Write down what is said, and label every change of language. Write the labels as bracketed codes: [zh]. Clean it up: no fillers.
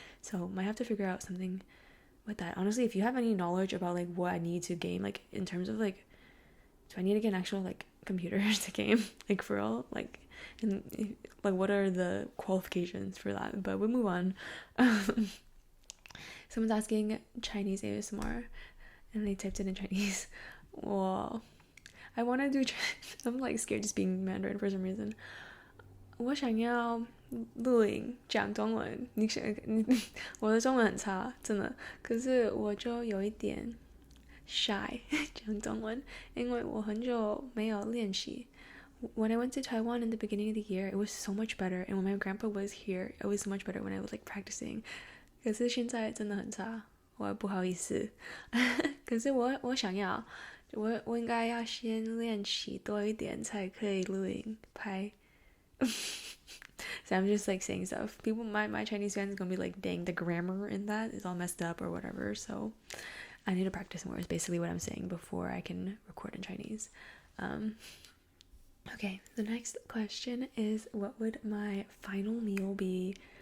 [en] So might have to figure out something with that. Honestly, if you have any knowledge about like what I need to game, like in terms of like, do I need to get an actual like computer to game, like for real, like, and like what are the qualifications for that? But we'll move on. Someone's asking Chinese ASMR, and they typed it in Chinese. Wow. I want to do I'm like scared to speaking Mandarin for some reason. [zh] 我想要录影讲中文，我的中文很差，真的。可是我就有一点 shy 讲中文，因为我很久没有练习。 [en] When I went to Taiwan in the beginning of the year, it was so much better. And when my grandpa was here, it was so much better when I was like practicing. [zh] 可是现在真的很差，我不好意思。可是我想要。我应该要先练习多一点才可以录影拍。 [en] So I'm just like saying stuff. People, my Chinese fans are gonna be like, dang, the grammar in that is all messed up or whatever. So I need to practice more is basically what I'm saying before I can record in Chinese. Okay, the next question is, what would my final meal be?